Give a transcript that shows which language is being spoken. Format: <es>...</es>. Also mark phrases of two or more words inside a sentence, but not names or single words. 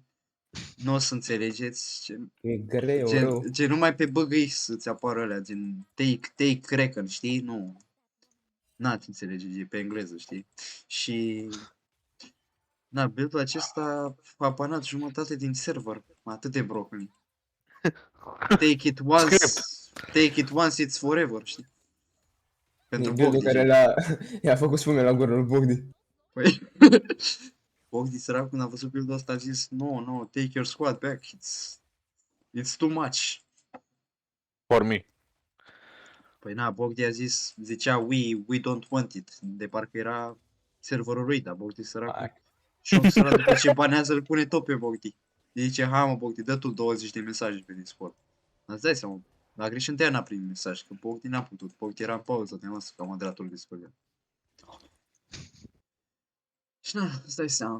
<ro>Nu o să înțelegeți. E greu, rău. Gen numai pe băgăi să-ți apară alea, gen take Kraken, știi? Nu. N-ați înțelege, e pe engleză, știi? Și... Da, build-ul acesta a banat jumătate din server. Atât de broken.</ro> <en>Take it once, it's forever,</en> <ro>știi? E Pentru build-ul Bogdi. care i-a făcut spume la gură lui Bogdi. Păi, Bogdi sărac când a văzut build-ul ăsta a zis</ro> <en>no, take your squad back, it's too much. For me.</en> <ro>Păi na, Bogdi a zis, zicea</ro> <en>we don't want it,</en> <ro>de parcă era serverul lui, dar Bogdi sărac. Hai. Și om sărac după ce banează îl pune tot pe Bogdi. Zice, hai mă Bogdi, dă tu 20 de mesaje pe Discord. Îți dai seama, la greșit întâia n-a primit mesaj, că Bogdi n-a putut, Bogdi era în pauză de masă ca moderatorul Discord. Și na, îți dai seama.</ro>